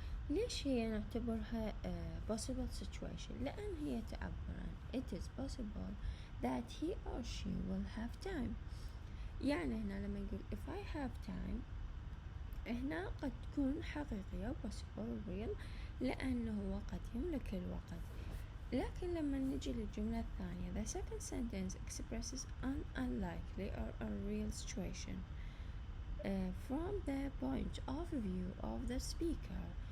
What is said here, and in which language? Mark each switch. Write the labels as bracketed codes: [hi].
[ar] ليش هي نعتبرها [en] possible situation؟ لأن هي تعبر عن it is possible that he or she will have time. [ar] يعني هنا لما نقول [en] if I have time [ar] هنا قد تكون حقيقية possible real لأنه هو قد يملك الوقت. لكن لما نجي للجملة الثانية [en] the second sentence expresses an unlikely or a real situation from the point of view of the speaker.